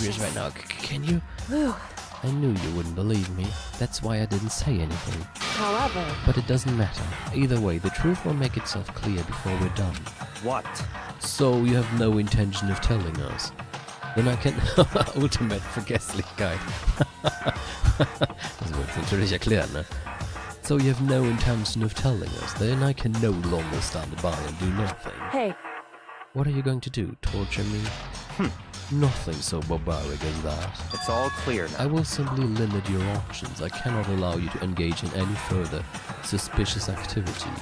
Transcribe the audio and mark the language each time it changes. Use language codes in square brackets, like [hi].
[en] serious right now, can you? Ugh. I knew you wouldn't believe me. That's why I didn't say anything. However... But it doesn't matter. Either way, the truth will make itself clear before we're done. What? So you have no intention of telling us? Then I can... Ultimate [de] Vergesslichkeit. Das wird natürlich erklären, ne? [en] So you have no intention of telling us. Then I can no longer stand by and do nothing. Hey, What are you going to do? Torture me? Nothing so barbaric as that. It's all clear I now. will simply limit your options. I cannot allow you to engage in any further suspicious activity.